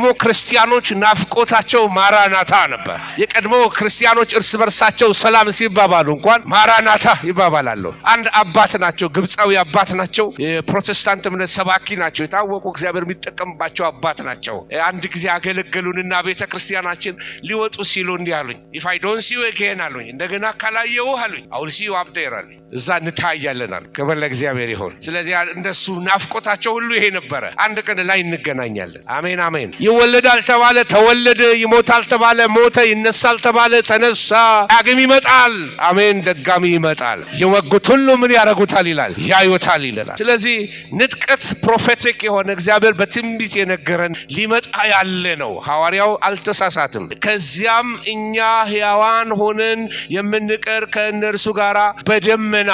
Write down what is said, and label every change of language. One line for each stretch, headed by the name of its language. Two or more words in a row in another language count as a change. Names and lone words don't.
Amharic: ክርስቲያኖች ናፍቆታቸው ማራናታ ነበር። የቀድሞ ክርስቲያኖች እርስ በርሳቸው ሰላም ሲባባሉ እንኳን ማራናታ ይባባላሉ። አንድ አባት ናቸው፣ ግብፃዊ አባት ናቸው። የፕሮቴስታንት እምነት ሰባኪ ናቸው። የታወቁ እግዚአብሔር የሚጠቀምባቸው አባት ናቸው። አንድ ጊዜ አገለገሉንና ቤተክርስቲያናችን ሊወጡ ሲሉ እንዲህ አሉኝ፣
English: if I don't see you again
Amharic: አሉኝ፣ እንደገና ካላየው አሉኝ፣
English: I will see you up there
Amharic: አሉኝ። እዛ እንታያለን አሉ። ክብር ለእግዚአብሔር ይሁን። ስለዚህ እንደሱ ናፍቆታቸው ሁሉ ይሄ ነበረ። አንድ ቀን ላይ እንገናኛለን። አሜን አሜን። ይወለዳል ተባለ ተወለደ፣ ይሞታል ተባለ ሞተ፣ ይነሳል ተባለ ተነሳ፣ ዳግም ይመጣል። አሜን። ደጋሚ ይመጣል። የወጉት ሁሉ ምን ያረጉታል ይላል፣ ያዩታል ይላል። ስለዚህ ንጥቀት ፕሮፌቲክ የሆነ እግዚአብሔር በትንቢት የነገረን ሊመጣ ያለ ነው። ሐዋርያው አልተሳሳትም። ከዚያም እኛ ሕያዋን ሆነን የምንቀር ከእነርሱ ጋር በደመና